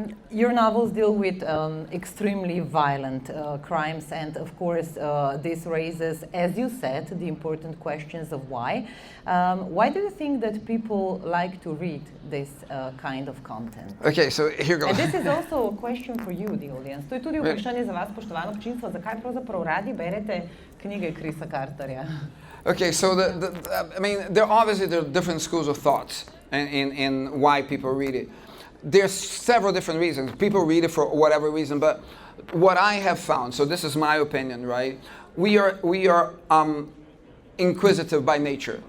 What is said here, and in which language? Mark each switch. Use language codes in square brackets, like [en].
[en] Your novels deal with extremely violent crimes, and of course this raises, as you said, the important questions of why. Why do you think that people like to read this kind of content? Okay, so here goes. And this is also a question for you, the audience. [sl] To je tudi vprašanje za vas, spoštovano občinstvo, zakaj pravzaprav radi berete knjige Chrisa Carterja? [en] Okay, so I mean, there are different schools of thoughts in why people read it. There's several different reasons. People read it for whatever reason, but what I have found, so this is my opinion, right? We are inquisitive by nature.